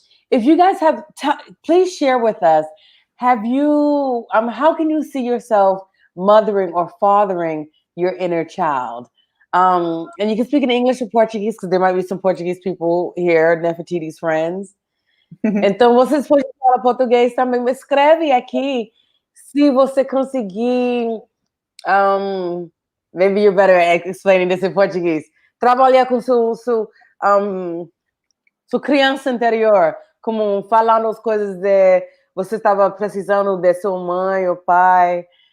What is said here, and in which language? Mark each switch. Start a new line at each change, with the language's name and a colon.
English: If you guys have, please share with us. Have you? How can you see yourself mothering or fathering your inner child? And you can speak in English or Portuguese because there might be some Portuguese people here, Nefertiti's friends.
Portuguese: Então, vocês podem falar português também, me escreve aqui se você conseguir.
English: Maybe you're better at explaining this in Portuguese.
Portuguese: Trabalhar com um, sua criança interior, como falando as coisas de você estava precisando de sua mãe ou pai.